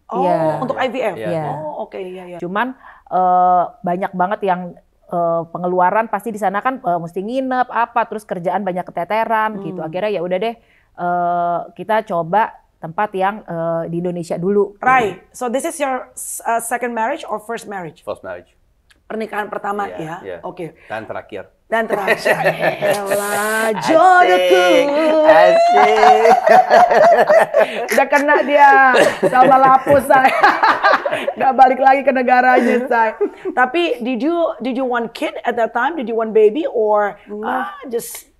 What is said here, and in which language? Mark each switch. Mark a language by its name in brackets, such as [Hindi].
[Indonesian] Oh, iya. Untuk IVF? Iya. Oh, oke. Iya. Cuman banyak banget yang pengeluaran pasti di sana kan mesti nginep apa, terus kerjaan banyak keteteran gitu. Akhirnya ya udah deh kita coba tempat yang di Indonesia dulu. [English] Right. So this is your second marriage or first marriage? First marriage. [Indonesian] Pernikahan pertama ya. Oke. Dan terakhir. Dan terakhir. Elah, jodohku. Asik. Udah kena dia sama lapus saya. Nggak balik lagi ke negaranya saya. Tapi [English] did you want kid at that time? Did you want baby or just?